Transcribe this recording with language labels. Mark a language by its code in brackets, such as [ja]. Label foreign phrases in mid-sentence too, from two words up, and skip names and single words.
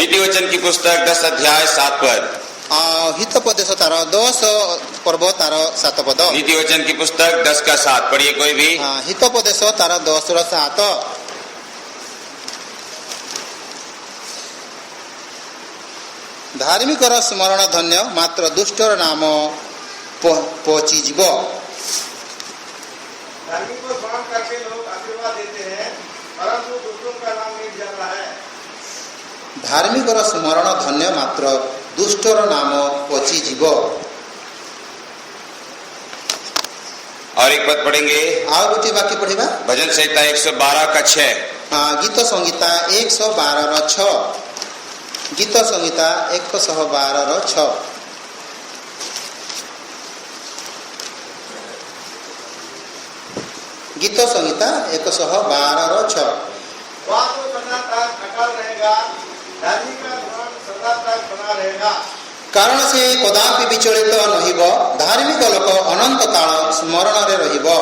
[hi] नीति वचन की पुस्तक 10 अध्याय 7 पद। [or] ହିତୋପଦେଶ ତାର 10 ପର୍ବ ତାର 7 ପଦ। [hi] नीति वचन की पुस्तक 10 का 7 पढ़िए कोई भी। [or] ହିତୋପଦେଶ ତାର 10 ର 7। ଧାର୍ମିକର ସ୍ମରଣ ଧନ୍ୟ ମାତ୍ର ଦୁଷ୍ଟର ନାମ ପଚିଯିବ। [hi] धार्मिक को स्मरण करके लोग आशीर्वाद देते हैं, परंतु दुष्टों का नाम मिट जाता है। [or] ଧାର୍ମିକର ସ୍ମରଣ ଧନ୍ୟ ମାତ୍ର ଦୁଷ୍ଟର ନାମ ପଚିଯିବ। [hi] और एक पद पढ़ेंगे, [or] ଆଉ ଗୋଟିଏ ବାକ୍ୟ ପଢିବା। [hi] भजन संहिता 112 का 6। [or] ଗୀତ ସଂହିତା 112ର 6। ଗୀତ ସଂହିତା 112ର 6। ଗୀତ ସଂହିତା 112ର 6। [hi] वह तो सदा तक अटल रहेगा, धार्मिक का स्मरण सदा तक बना रहेगा। [or] କାରଣ ସେ କଦାପି ବିଚଳିତ ନହିବ, ଧାର୍ମିକ ଲୋକ ଅନନ୍ତ କାଳ ସ୍ମରଣ ରେ ରହିବ।